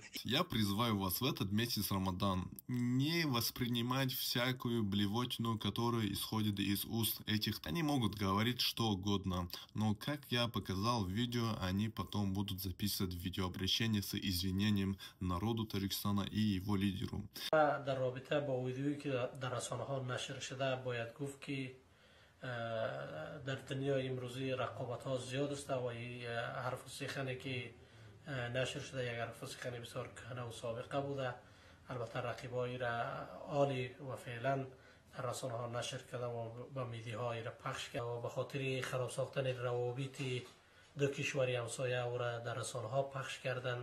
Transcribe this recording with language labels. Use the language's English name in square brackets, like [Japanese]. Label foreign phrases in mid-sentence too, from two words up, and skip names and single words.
[Russian] Я призываю вас в этот месяц Рамадан не воспринимать всякую блевотину, которая исходит из уст этих. Они могут говорить что угодно, но как я показал в видео, они потом будут записывать видеообращение с извинением народу Таджикистана и его лидеру. [Persian] در رابطه با ویدیویی که در رسانه‌ها نشر شده باید گفت که در دنیای امروزی رقابت‌ها زیاد است و حرف و سخنی که نشر شده یک حرف و سخنی بسیار کهنه و سابقه بوده. البته رقیبایی را عالی و فعلا در رسانه ها نشر کرده و با میدیاهایی را پخش کرده و به خاطر خراب ساختن روابط دو کشور همسایه او را در رسانه ها پخش کردند.